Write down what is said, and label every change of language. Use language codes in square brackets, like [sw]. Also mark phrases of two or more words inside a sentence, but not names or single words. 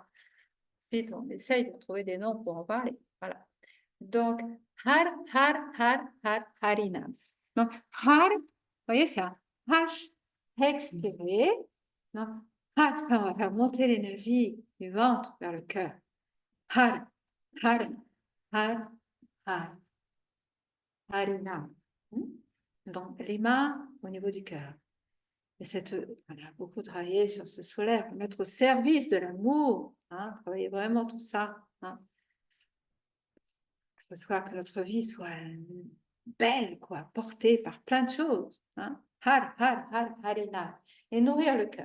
[fr] Ensuite, on essaye de trouver des noms pour en parler. Voilà. Donc, [pa] Har, Har, Har, Har, Harinam. [fr] Donc, Har, vous voyez, c'est un H expiré. Donc, Har, on va faire monter l'énergie du ventre vers le cœur. [pa] Har, Har, har, har, harina. [fr] Donc, les mains au niveau du cœur. Et on a beaucoup travaillé sur ce solaire, mettre au service de l'amour, hein, travailler vraiment tout ça, hein, que notre vie soit belle, quoi, portée par plein de choses, hein, harina, et nourrir le cœur.